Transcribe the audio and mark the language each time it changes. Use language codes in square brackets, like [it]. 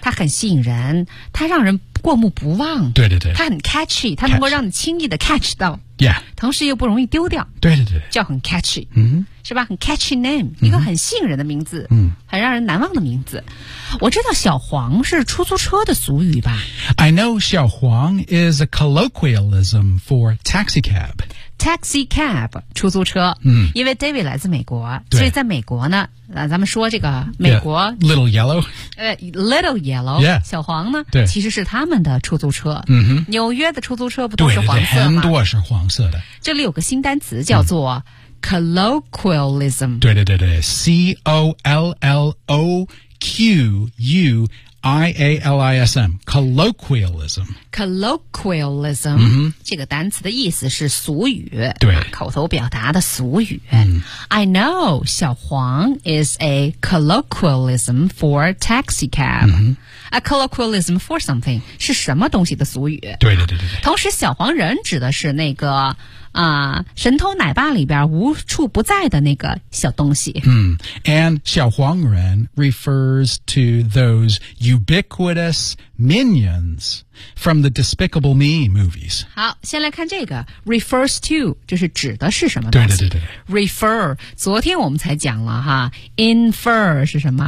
[zh] 它很吸引人，它让人过目不忘，对对对，它很 catchy， 它能够让你轻易的 catch 到、 yeah. 同时又不容易丢掉，对对对，叫很 catchy、嗯，是吧，很 catchy name、嗯、一个很吸引人的名字、嗯、很让人难忘的名字。我知道小黄是出租车的俗语吧， [en] I know 小黄 is a colloquialism for taxi cab [zh] 出租车、嗯、因为 David 来自美国，所以在美国呢、咱们说这个美国、 [en] yeah. Little Yellow Little Yellow、 yeah. [zh] 小黄呢对其实是他们的出租车、嗯、哼，纽约的出租车不都是黄色吗？对对对，很多是黄色的。这里有个新单词叫做、嗯colloquialism，对对对对 [en] C-O-L-L-O-Q-U-I-A-L-I-S-M colloquialism colloquialism、嗯、 [zh] 这个单词的意思是俗语，对，口头表达的俗语、嗯、 [en] I know 小黄 is a colloquialism for taxi cab、嗯、 a colloquialism for something [zh] 是什么东西的俗语，对对对对对。同时小黄人指的是那个神偷奶爸里边无处不在的那个小东西。 [en] 嗯、and 小黄人 refers to those ubiquitous minions from the Despicable Me movies. [zh] 好，先来看这个 refers to 就是指的是什么东西。对对对对。 refer 昨天我们才讲了哈 infer 是什么、